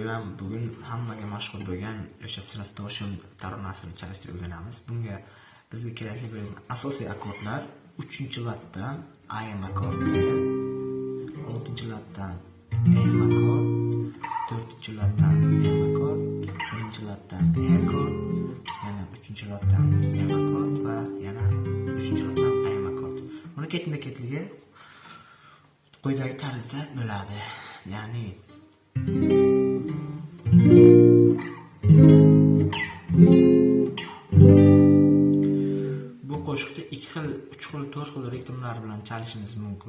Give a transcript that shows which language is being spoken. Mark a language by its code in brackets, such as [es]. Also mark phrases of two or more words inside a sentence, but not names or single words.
[uz] bugun hammaga mashhur bo'lgan o'sha sinfdoshim taronasini chalishni o'rganamiz. Bunga bizga kerakli bo'lgan asosiy akkordlar 3-latdan am akkord, 6-latdan am akkord, 4-latdan am akkord, 1-latdan a akkord, yana 3-latdan am akkord va yana 3-latdan am akkord. Buni ketma-ketligi quyidagi tarzda bo'ladi. Ya'ni bu qo'shiqda 2 xil, 3 xil, 4 xil ritmlar bilan chalishimiz mumkin.